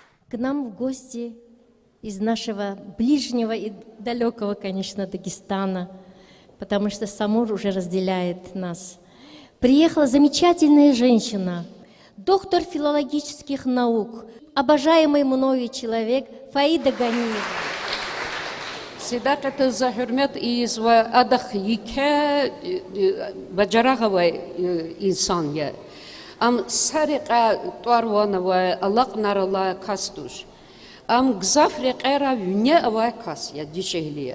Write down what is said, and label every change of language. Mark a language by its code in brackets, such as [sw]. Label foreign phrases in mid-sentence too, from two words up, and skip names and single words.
[ru] к нам в гости из нашего ближнего и далекого, конечно, Дагестана, потому что Самур уже разделяет нас. Приехала замечательная женщина, доктор филологических наук, обожаемый мною человек Фаида Ганиева. [lez] Sidaqata za hürmet iz ve adak yike bacarağava insan ya. Am sariqa tuarwana ve alaq narala kastuş. Am gzafri qera vünya ava kas ya dişehliye.